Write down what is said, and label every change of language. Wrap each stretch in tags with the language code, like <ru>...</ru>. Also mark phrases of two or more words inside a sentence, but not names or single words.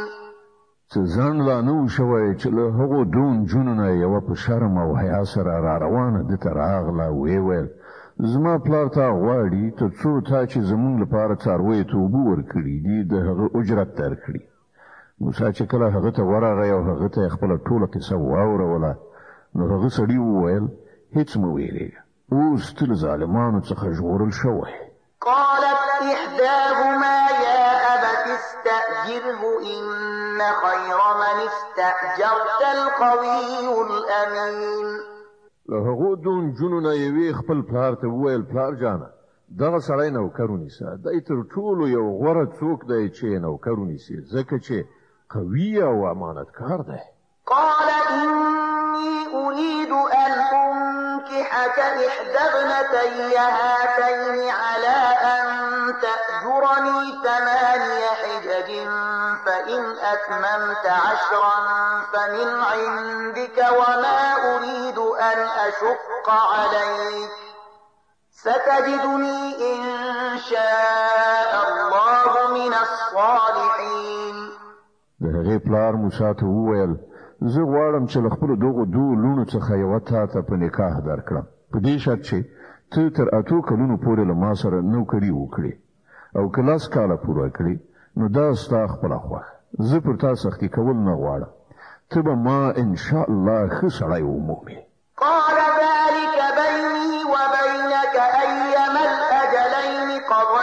<ps>ځان لا نه شوی چې له هغو دوه نجونو نه یوه په شرم او حیا سره را روانه ده ته راغله ویې ویل زما پلار تا غواړي تر څو تا چې زموږ لپاره څارویو ته اوبه ورکړي دي د هغه اجرت درکړي موسی چې کله هغه ته ورغی او هغه ته یې خپله ټوله کیسه واوروله نو هغه سړي وویل هیڅ مه ویرېږه اوس ته له ظالمانو څخه ژغورل شوی</ps> <ar>قالت إحداهما يا أبت استأجره إن خير من استأجرت القوي الأمين</ar> <ps>له هغو دوه نجونو نه یوې خپل پلار ته وویل پلار جانه دغه سړی نوکر ونیسه دی تر ټولو یو غوره څوک دی چې نوکر ونیسي ځکه چې قوي او امانتکار دی</ps> <ar>قال إني أريد أن أنكحك إحدى ابنتي هاتين على أن تأجرني 8 حجج فإن أتممت 10 فمن عندك وما أريد أن أشق عليك ستجدني إن شاء الله من الصالحين</ar> <ps>د هغې پلار موسی ته وویل زه غواړم چې له خپلو دغو دوو لوڼو څخه یوه تا ته په نکاح درکړم په دې شرط چې ته تر 8 کلونو پورې له ما سره نوکري وکړې او که 10 کاله پوره کړې نو دا ستا خپله خوښه زه پر تا سختي کول نه غواړم ته به ما انشاءالله ښه سړی ومومې</ps> <ar>قال ذلك بيني وبينك أيما الأجلين</ar>